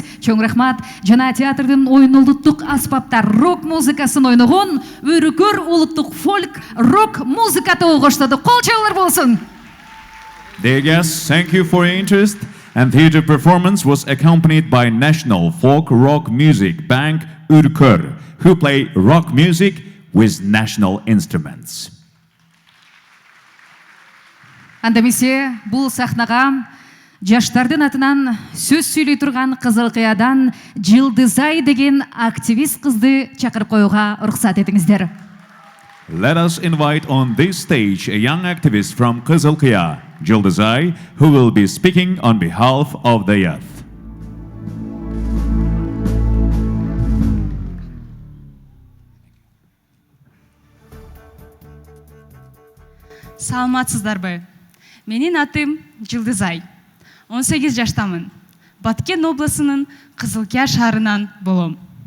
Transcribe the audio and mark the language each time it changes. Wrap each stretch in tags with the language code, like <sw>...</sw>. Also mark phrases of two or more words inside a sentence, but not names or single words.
<ky>Чоң рахмат. Жана театрдын оюн улуттук аспаптар рок музыкасын ойногон өрүкөр улуттук фольк рок музыка тобу коштоду. Кол чабуулар болсун.</ky> <en>Dear guests, thank you for your interest. And theater performance was accompanied by national folk rock music band Urkur, who play rock music with national instruments.</en> <ky>Андамесе бул сахнага жаштардын атынан сөз сүйлөй турган Кызыл Кыядан Жылдызай деген активист кызды чакырып коюуга уруксат этиңиздер.</ky> <en>Let us invite on this stage a young activist from Kızıl Kıya, Yıldızay, who will be speaking on behalf of the youth.</en> <ky>Саламатсыздарбы? Менин атым Жылдызай. 18 жаштамын. Баткен обласынын Кызыл Кыя шаарынан болом.</ky>